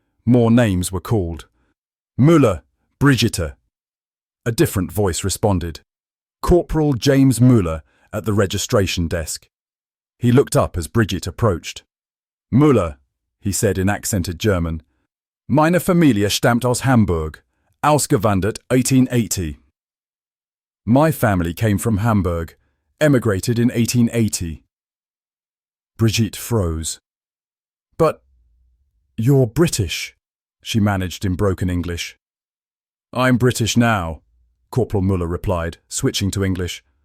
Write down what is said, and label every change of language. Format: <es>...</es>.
<en>More names were called. Müller, Brigitte. A different voice responded. Corporal James Müller at the registration desk. He looked up as Brigitte approached. Müller, he said in accented German.</en> <de>Meine Familie stammt aus Hamburg. Ausgewandert 1880.</de> <en>My family came from Hamburg. Emigrated in 1880. Brigitte froze. But you're British, she managed in broken English. I'm British now, Corporal Müller replied, switching to English.</en>